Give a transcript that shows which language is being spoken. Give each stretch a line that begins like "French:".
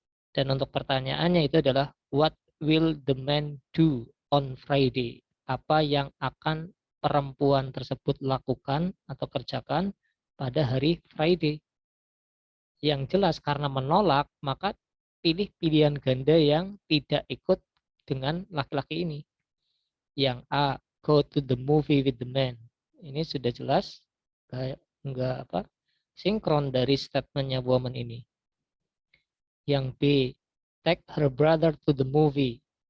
Indonesian: Dan untuk pertanyaannya itu adalah
English: what will the man do on Friday?
Indonesian: Apa yang akan perempuan tersebut lakukan atau kerjakan pada hari Friday? Yang jelas karena menolak, maka pilih pilihan ganda yang tidak ikut dengan laki-laki ini. Yang A,
English: go to the movie with the man.
Indonesian: Ini sudah jelas enggak sinkron dari statementnya woman ini. Yang B,
English: take her brother to the movie.